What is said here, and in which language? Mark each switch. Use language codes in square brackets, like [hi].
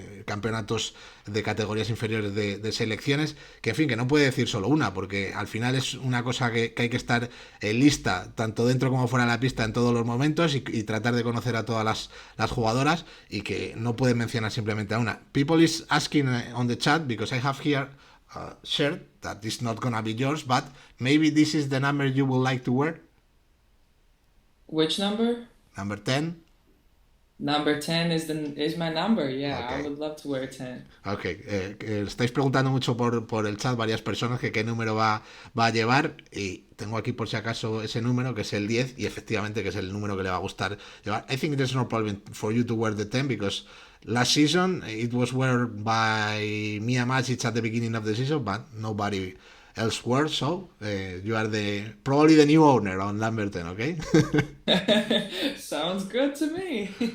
[es] campeonatos de categorías inferiores de selecciones, que en fin, que no puede decir solo una, porque al final es una cosa que hay que estar lista, tanto dentro como fuera de la pista en todos los momentos y tratar de conocer a todas las jugadoras, y que no puede mencionar simplemente a una. [en] People is asking on the chat, because I have here a shirt that is not gonna be yours, but maybe this is the number you would like to wear. Which number? Number 10. Number 10 is my number. Yeah, I Okay. would love to wear 10. [es] Ok, estáis preguntando mucho por el chat varias personas que qué número va a llevar, y tengo aquí por si acaso ese número, que es el 10, y efectivamente que es el número que le va a gustar llevar. [en] I think there's no problem for you to wear the 10 because last season it was worn by Mia Macic at the beginning of the season, but nobody else wore, so you are probably the new owner on number 10, okay? Sounds good to me.